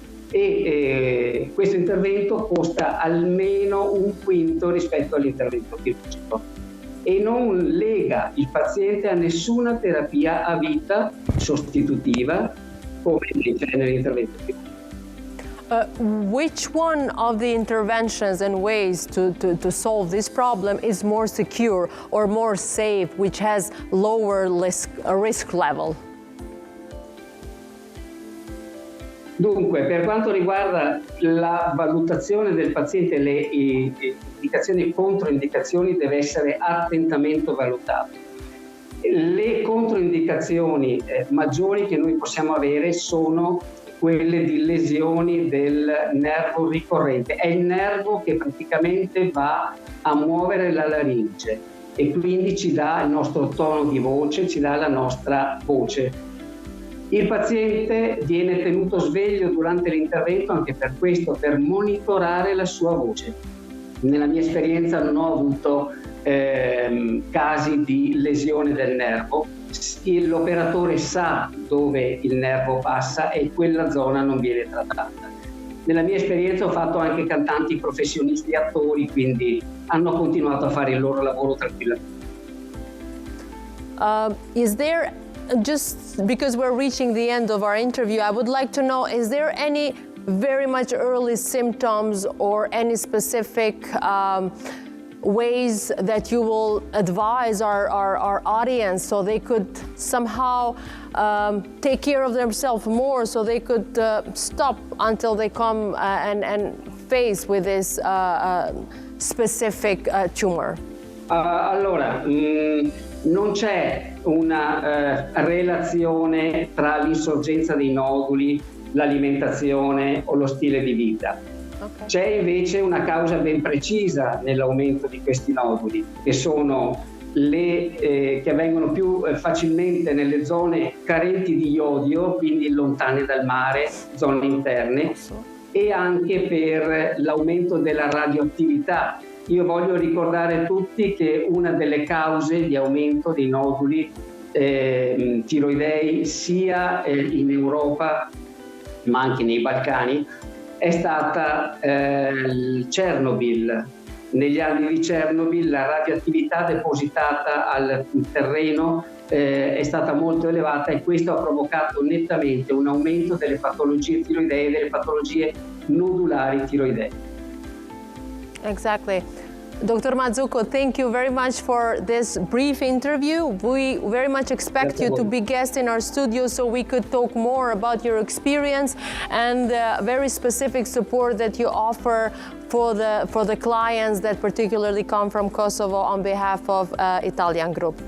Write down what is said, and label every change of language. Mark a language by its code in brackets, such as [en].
[it] E questo intervento costa almeno un quinto rispetto all'intervento chirurgico e non lega il paziente a nessuna terapia a vita sostitutiva come invece nell'intervento chirurgico. [en] Which one of the interventions and ways to solve this problem is more secure or more safe, which has lower risk level? [it] Dunque, per quanto riguarda la valutazione del paziente, le indicazioni e controindicazioni deve essere attentamente valutato. Le controindicazioni maggiori che noi possiamo avere sono quelle di lesioni del nervo ricorrente. È il nervo che praticamente va a muovere la laringe e quindi ci dà il nostro tono di voce, ci dà la nostra voce. Il paziente viene tenuto sveglio durante l'intervento anche per questo, per monitorare la sua voce. Nella mia esperienza non ho avuto casi di lesione del nervo. L'operatore sa dove il nervo passa e quella zona non viene trattata. Nella mia esperienza ho fatto anche cantanti professionisti, attori, quindi hanno continuato a fare il loro lavoro tranquillamente. [en] Is there, just because we're reaching the end of our interview, I would like to know, is there any very much early symptoms or any specific ways that you will advise our audience so they could somehow take care of themselves more, so they could stop until they come and faced with this specific tumor? [it] Allora, non c'è una relazione tra l'insorgenza dei noduli, l'alimentazione o lo stile di vita. [en] Okay. [it] C'è invece una causa ben precisa nell'aumento di questi noduli, che sono che avvengono più facilmente nelle zone carenti di iodio, quindi lontane dal mare, zone interne, e anche per l'aumento della radioattività. Io voglio ricordare tutti che una delle cause di aumento dei noduli tiroidei sia in Europa ma anche nei Balcani è stata Chernobyl. Negli anni di Chernobyl la radioattività depositata al terreno è stata molto elevata e questo ha provocato nettamente un aumento delle patologie tiroidee e delle patologie nodulari tiroidee. [en] Exactly. Dr. Mazzucco, thank you very much for this brief interview. We very much expect you to be guest in our studio so we could talk more about your experience and very specific support that you offer for the clients that particularly come from Kosovo on behalf of Italian Group.